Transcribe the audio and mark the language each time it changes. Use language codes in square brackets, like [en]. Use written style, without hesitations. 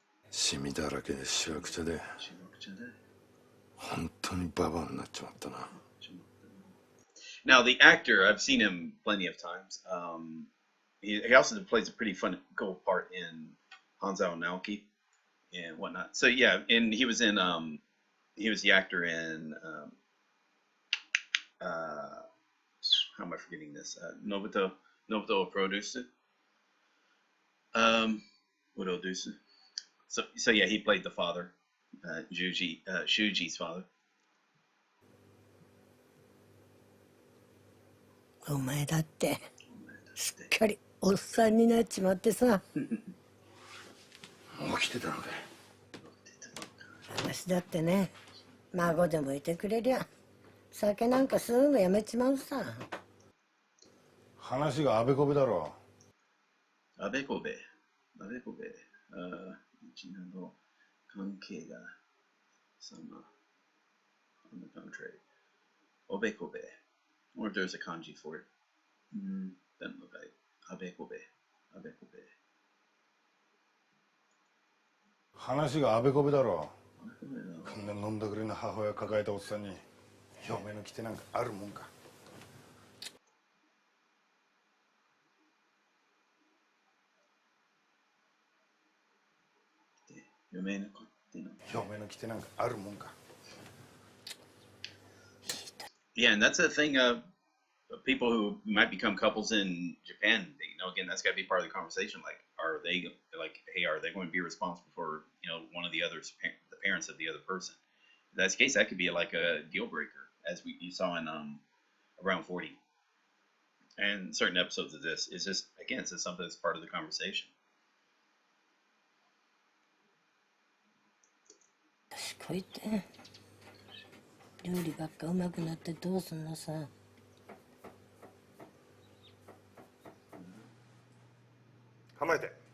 [ja] シミだらけでしわくちゃで。 Shirokucha de. 本当にババアになっちまったな。 [en] Now the actor, I've seen him plenty of times. He also plays a pretty fun, cool part in Hanzao Naoki and whatnot. So yeah, and he was the actor in how am I forgetting this? Nobuto Producer. Urodusu. So yeah, he played the father, Shuji's father. [ja] お前だってすっかりおっさんになっちまってさ。起きてたのかい。私だってね、孫でもいてくれりゃ酒なんかすぐやめちまうさ。話があべこべだろ。あべこべ。あべこべ。うちなど関係が様。 [en] On the contrary. [ja] おべこべ。 [en] Or if there's a kanji for it. Doesn't look like abekobe. [ja] Abekobe. 話があべこべだろ。こんな飲んだくれの母親抱えたおっさんに嫁の来てなんかあるもんか。嫁の来てなんかあるもんか。 [en] Yeah, and that's a thing of people who might become couples in Japan. Again, that's got to be part of the conversation. Like, hey, are they going to be responsible for, one of the the parents of the other person? If that's the case, that could be like a deal breaker, as you saw in Around 40. And certain episodes of this is just, again, it's just something that's part of the conversation. [ja] こいって料理ばっかうまくなってどうすんのさ。構えて。